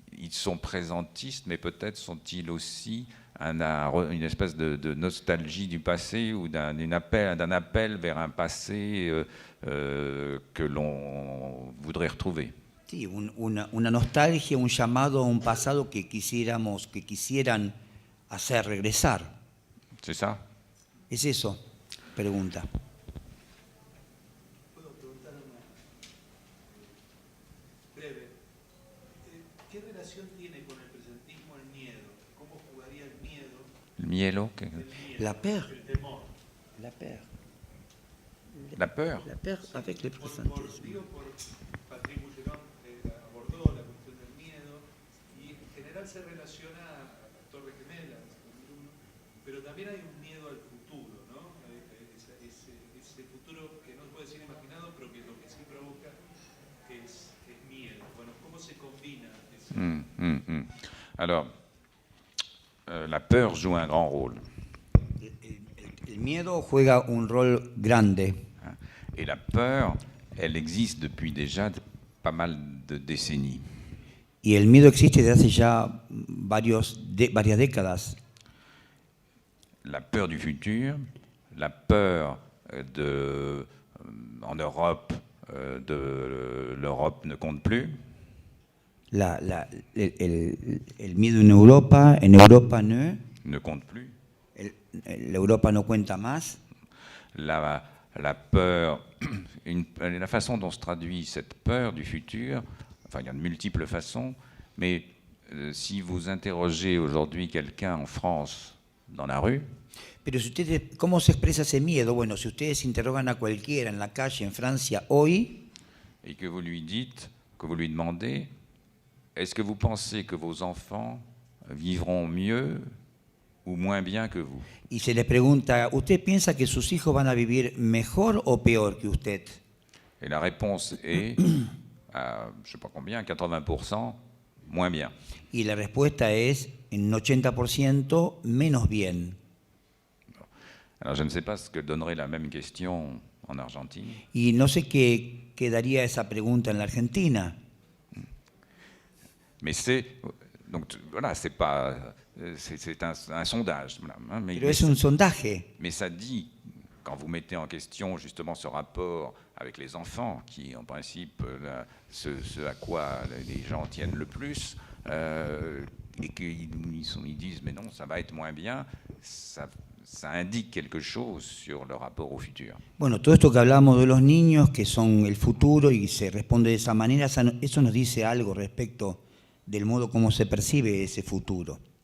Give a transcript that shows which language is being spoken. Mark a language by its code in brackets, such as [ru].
[fr] sont présentistes, mais peut-être sont-ils aussi une espèce de nostalgie du passé ou d'un appel vers un passé que l'on voudrait retrouver. [es] Sí, una nostalgia, un llamado a un pasado que quisieran hacer regresar. [fr] C'est ça? [es] Es eso, pregunta. Breve. ¿Qué relación tiene con el presentismo el miedo? ¿Cómo jugaría el miedo? [fr] Le mielo? La peur. [es] El temor. [fr] La peur. La peur? La peur avec le presentismo. [es] Patrick Boucheron abordó la cuestión del miedo y en general se relaciona a las Torres Gemelas, pero también hay un miedo al futuro, ¿no? Ese futuro que no se puede ser imaginado, pero que lo que sí provoca que es miedo. Bueno, ¿cómo se combina eso? [fr] Alors, la peur joue un grand rôle. [es] El miedo juega un rol grande. [fr] Et la peur, elle existe depuis déjà pas mal de décennies. [es] Y el miedo existe desde hace ya varias décadas. [fr] La peur du futur, la peur en Europe, de l'Europe ne compte plus. [es] El miedo en Europa no. [fr] Ne compte plus. [es] Europa no cuenta más. [fr] La peur, la façon dont se traduit cette peur du futur, enfin il y a de multiples façons, mais si vous interrogez aujourd'hui quelqu'un en France dans la rue, [es] Pero si ustedes, ¿cómo se expresa ese miedo? Bueno, si ustedes interrogan a cualquiera en la calle en Francia hoy, [fr] et que vous lui dites, que vous lui demandez, est-ce que vous pensez que vos enfants vivront mieux ou moins bien que vous? [es] y se les pregunta, ¿usted piensa que sus hijos van a vivir mejor o peor que usted? [fr] Et la réponse est, à, je ne sais pas combien, 80%, moins bien. [es] Y la respuesta es, en un 80% menos bien. [fr] Alors je ne sais pas ce que donnerait la même question en Argentine. [es] Y no sé qué daría esa pregunta en la Argentina. [fr] Mais c'est, donc voilà, c'est pas, c'est un sondage. Voilà, hein, [es] Pero es un sondaje. [fr] mais ça dit, quand vous mettez en question justement ce rapport avec les enfants, qui en principe ce à quoi les gens tiennent le plus, et qu'ils disent mais non, ça va être moins bien, ça indique quelque chose sur le rapport au futur. [es] Bueno, todo esto que hablamos de los niños, que son el futuro y se responde de esa manera, eso nos dice algo respecto del modo como se percibe ese futuro.